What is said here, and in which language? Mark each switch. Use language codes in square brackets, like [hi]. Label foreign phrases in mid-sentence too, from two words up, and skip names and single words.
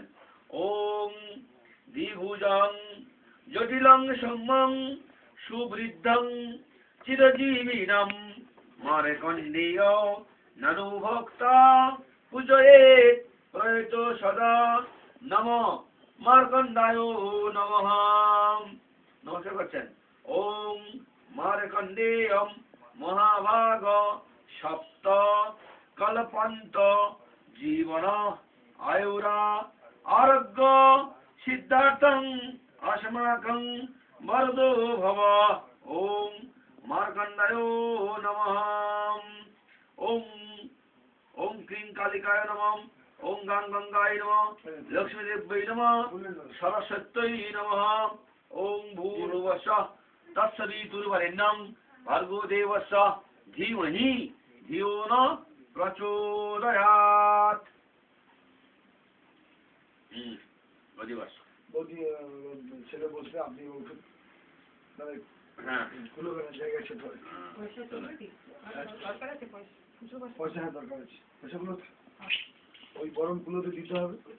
[sa] ওং দ্বিভুজং জটিলং সৌম্যং সুবৃদ্ধং চিরজীবিনম মার্কণ্ডেয় ননু ভক্তা পূজয়েৎ প্রয়ত সদা নমঃ মার্কণ্ডায় নমঃ। [bn] নমস্কার করছেন। [sa] ওং মার্কণ্ডেয়ম মহাভাগ সপ্ত কল্পান্ত জীবন আয়ুরা আরোগ্য সিদ্ধার্থং अस्माकं वरदो भव। ओम मार्कण्डाय नमः। ओम ओम क्लीं कालिकाय नमः। ओम गां गंगाय नमः। लक्ष्मी देव्यै नमः। सरस्वत्यै नमः। ओम भूर्भुवस्सुः तत्सवितुर्वरेण्यं भर्गो देवस्य धीमहि धियो न प्रचोदयात्। अधिवास [bn] বলছি ছেলে বলছে আপনি উঠুন হ্যাঁ খুলে জায়গায় সেট হয় পয়সা। হ্যাঁ দরকার আছে পয়সাগুলো ওই গরম কুলোতে দিতে হবে।